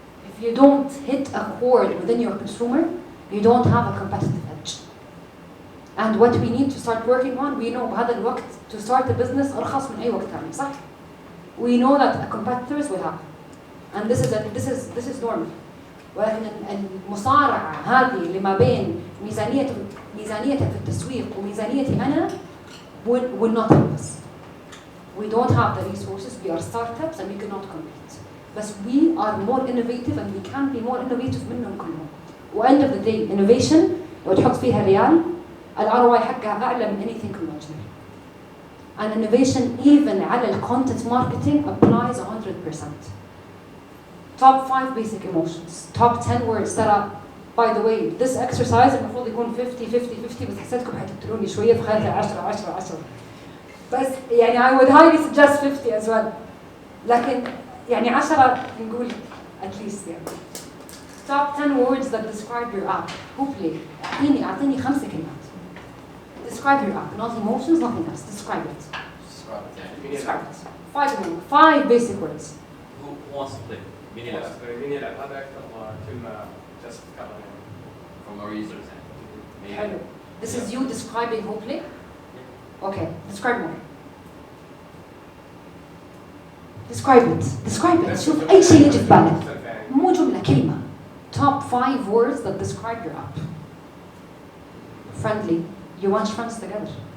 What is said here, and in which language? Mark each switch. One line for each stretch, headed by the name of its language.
English: If you don't hit a chord within your consumer, you don't have a competitive edge. And what we need to start working on, we know
Arabic: بهذا الوقت
English: to start a business
Arabic: أرخص من أي وقت ثاني، صح؟
English: We know that competitors will have. And this is normal.
Arabic: ولكن المصارعة هذه اللي ما بين ميزانيتها في التسويق وميزانيتي أنا
English: will not help us. We don't have the resources, we are startups and we cannot compete. But we are more innovative and we can be more innovative
Arabic: منهم كلهم. و
English: end of the day,
Arabic: innovation لو تحط فيها ريال الROI حقها أعلى من
English: anything conventional. And innovation even على content marketing applies 100%. Top 5 basic emotions, top 10 words that are, by the way, this exercise
Arabic: المفروض يكون 50-50-50 بس حسيتكم حتقتلوني شوية فخليتها 10-10-10.
English: بس I would highly suggest 50 as well.
Arabic: لكن 10 نقول
English: at least Top 10 words that describe your app. Who play?
Arabic: أعطيني 5 كلمات.
English: Describe your app, not emotions, nothing else. Describe it. Describe it. 5 basic words. Who wants to play?
Arabic: مين يلعب؟ هذا أكثر كلمة just كلام
English: From our users.
Arabic: حلو.
English: This is you describing who play? Okay, describe more. Describe it.
Arabic: شوف أي شيء يجي في بالك. مو جملة كلمة.
English: Top 5 words that describe your app. Friendly. You want friends together.